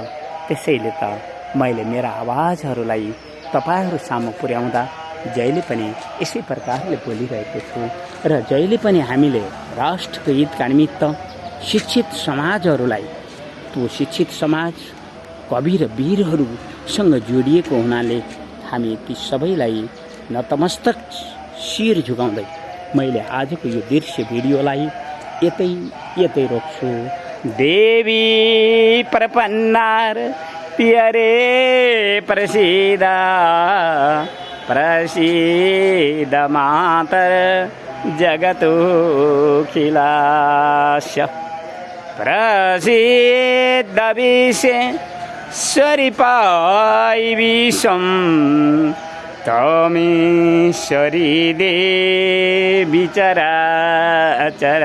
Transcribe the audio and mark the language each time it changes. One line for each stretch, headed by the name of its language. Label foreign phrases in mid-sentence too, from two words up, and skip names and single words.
Nepali: त्यसैले त मैले मेरा आवाजहरूलाई तपाईहरू सामु पुर्याउँदा जहिले पनि यसै प्रकारले बोलिरहेको छु र जहिले पनि हामीले राष्ट्रको हितका निमित्त शिक्षित समाजहरूलाई, त्यो शिक्षित समाज कवि र वीरहरूसँग जोडिएको हुनाले हामी ती सबैलाई नतमस्तक शिर झुकाउँदै मैले आजको यो दृश्य भिडियोलाई यतै रोक्छु।
Sanskrit: देवी प्रपन्नार प्यारे प्रसीद प्रसीद मातर जगतो खिलास्य प्रसीद विश्वेश्वरी विश्वं तमीश्वरी देवी चराचरस्य।